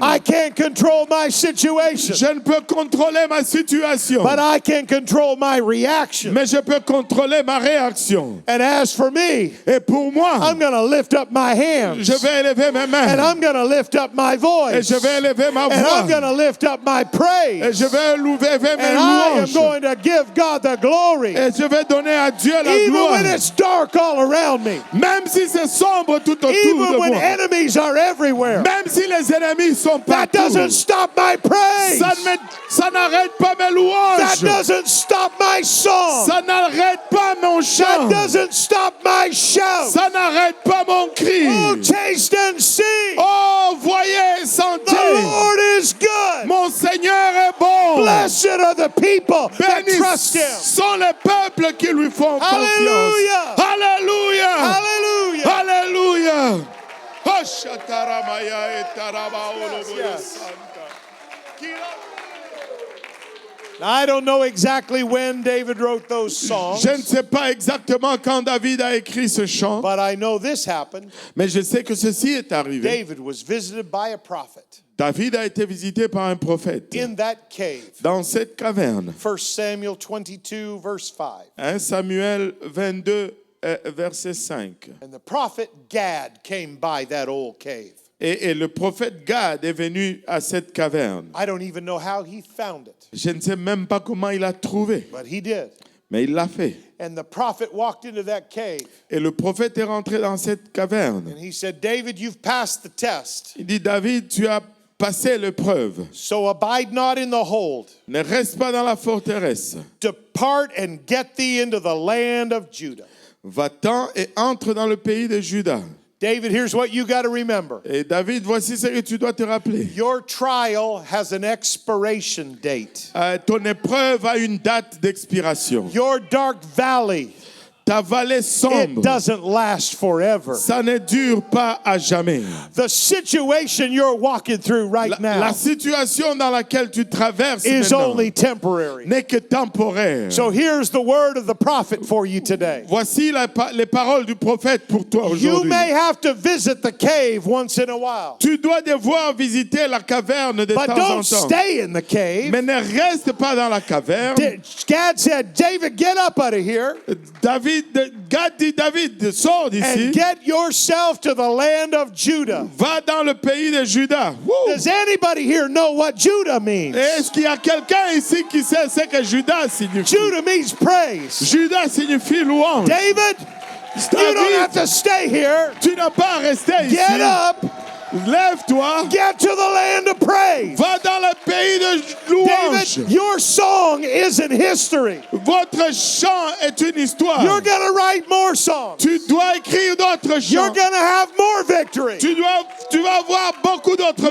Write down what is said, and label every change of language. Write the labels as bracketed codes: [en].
[en] I can't control my situation, [fr] Je ne peux contrôler ma situation, [en] but I can control my reaction. [fr] mais je peux contrôler ma réaction. [en] And as for me, [fr] Et pour moi, [en] I'm going to lift up my hands [fr] je vais élever mes [en] and [fr] mains [en] I'm going to lift up my [fr] et [en] voice [fr] je vais élever ma [en] and I'm going [fr] voix [en] to lift up my [fr] et [en] praise [fr] je vais élever mes [en] and I am [fr] louanges [en] going to give God the glory [fr] et je vais donner à Dieu la [en] even [fr] gloire. [en] when it's dark all around me, [fr] Même si c'est sombre tout autour [en] even [fr] de [en] when [fr] moi, [en] enemies are everywhere. [fr] même si les ennemis sont [en] That [fr] partout, [en] doesn't stop my praise. [fr] ça n'arrête pas mes [en] That [fr] louanges. [en] doesn't stop my song. [fr] Ça n'arrête pas mon [en] That [fr] chant. [en] doesn't stop my shout. [fr] Ça n'arrête pas mon cri. [en] Oh, taste and see. [fr] Oh, voyez, [en] The [fr] sentez. [en] Lord is good. [fr] Mon Seigneur est bon. [en] Blessed are the people that [fr] Bénis [en] trust him. [fr] sont les peuples qui lui font [en] Hallelujah. [fr] confiance. Alléluia. [en] Hallelujah. [fr] Alléluia. Oh, shataramaya et tarabaolo [en] Yes. santa. Now, I don't know exactly when David wrote those songs, [fr] Je ne sais pas exactement quand David a écrit ce chant, [en] but I know this happened. [fr] mais je sais que ceci est arrivé. [en] David was visited by a prophet [fr] David a été visité par un prophète [en] in that cave. [fr] dans cette caverne. [en] 1 Samuel 22, verse 5. [fr] 1 Samuel 22, verset 5. [en] And the prophet Gad came by that old cave. [fr] Et le prophète Gad est venu à cette caverne. [en] I don't even know how he found it, [fr] Je ne sais même pas comment il a trouvé, [en] but he did. [fr] mais il l'a fait. [en] And the prophet walked into that cave [fr] Et le prophète est rentré dans cette caverne. [en] and he said, David, you've passed the test. [fr] Il dit, David, tu as passé l'épreuve. [en] So abide not in the hold. [fr] Ne reste pas dans la forteresse. [en] Depart and get thee into the land of Judah. [fr] Va-t'en et entre dans le pays de Juda. [en] David, here's what you got to remember. [fr] Et David, voici ce que tu dois te rappeler. [en] Your trial has an expiration date. [fr] Ton épreuve a une date d'expiration. [en] Your dark valley, [fr] Ta vallée [en] it [fr] sombre, [en] doesn't last forever. [fr] ça ne dure pas à jamais. [en] The situation you're walking through right [fr] La [en] now [fr] situation dans laquelle tu traverses [en] is [fr] maintenant [en] only temporary. [fr] n'est que temporaire. [en] So here's the word of the prophet for you today. [fr] Voici les paroles du prophète pour toi [en] You [fr] aujourd'hui. [en] may have to visit the cave once in a while, [fr] Tu dois devoir visiter la caverne de [en] but [fr] temps en [en] don't [fr] temps. [en] stay in the cave. [fr] Mais ne reste pas dans la caverne. [en] Gad said, David, get up out of here [fr] Gad dit, David, sors d'ici. [en] and get yourself to the land of Judah. [fr] Va dans le pays de Juda. Woo! [en] Does anybody here know what Judah means? [fr] Est-ce qu'il y a quelqu'un ici qui sait ce que Juda signifie? [en] Judah means praise. [fr] Juda signifie louange. [en] David, you don't have to stay here. [fr] Tu n'as pas à rester ici. [en] Get up, [fr] Lève-toi. [en] get to the land of praise. [fr] Va dans le pays de louange. [en] David, your song isn't history. [fr] Votre chant est une histoire. [en] You're going to write more songs. [fr] Tu dois écrire d'autres [en] You're [fr] chants. [en] going to have more victory. [fr] Tu vas avoir beaucoup d'autres